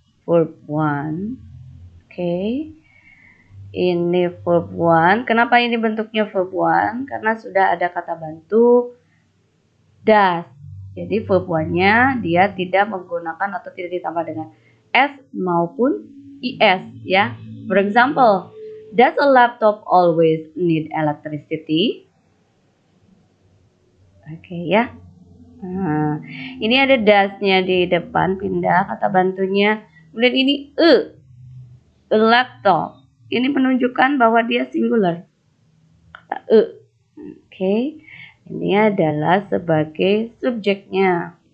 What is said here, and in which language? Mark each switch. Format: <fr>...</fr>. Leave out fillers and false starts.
<id>Verb one. Oke. Ini verb one. Kenapa ini bentuknya verb one? Karena sudah ada kata bantu does. Jadi verb one-nya dia tidak menggunakan atau tidak ditambah dengan s maupun is ya.</id> <en>For example, does a laptop always need electricity?</en> <id>Oke ya. Nah, ini ada does-nya di depan, pindah kata bantunya. Kemudian ini a laptop. Ini menunjukkan bahwa dia singular. Kata Oke. Ini adalah sebagai subjeknya.</id>